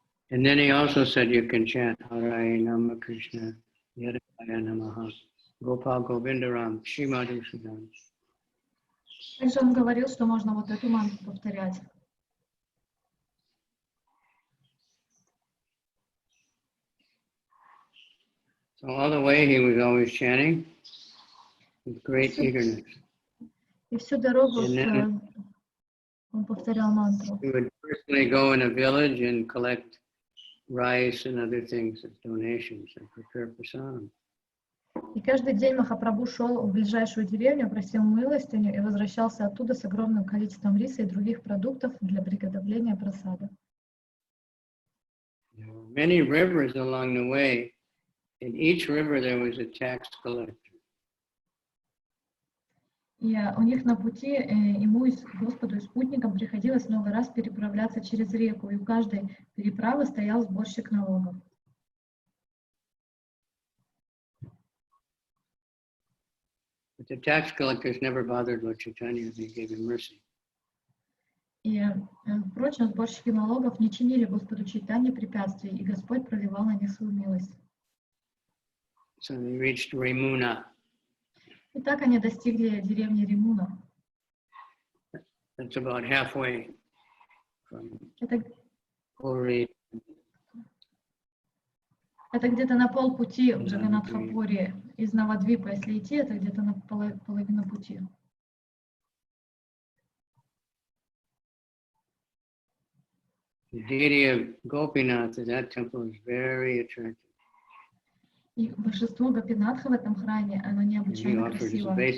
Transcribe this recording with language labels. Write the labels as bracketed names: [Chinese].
[English] And then he also said you can chant Hare Nama Krishna, Yadavaya Namaha, Gopal Govindaram, Shrimadu Sudam. [Russian] Также он говорил, что можно вот эту мантру повторять. [English] So all the way he was always chanting with great eagerness. [Russian] И всю дорогу он повторял мантру. [English] He would personally go in a village and collect rice and other things as donations and prepare prasadam. [Russian] И каждый день Махапрабху шел в ближайшую деревню, просил милостыню и возвращался оттуда с огромным количеством риса и других продуктов для приготовления прасада. [English] There were many rivers along the way. In each river there was a tax collector. [Russian] И у них на пути ему, Господу и спутникам, приходилось много раз переправляться через реку, и у каждой переправы стоял сборщик налогов. [English] But the tax collectors never bothered Lord Chaitanya, they gave him mercy. [Russian] И, впрочем, сборщики налогов не чинили Господу Чайтанье препятствий, и Господь проливал на них свою милость. [English] So they reached Remuna. [Russian] И так они достигли деревни Римуна. [English] That's about halfway from [Russian] Это [English] Purī. [Russian] Это где-то на полпути в Джаганнатха-Пури из Навадвипа, если идти, это где-то на половину пути. [English] The deity of Gopinath, that temple is very attractive. [Russian] И божество Гопинатха в этом храме, оно необычайно красиво.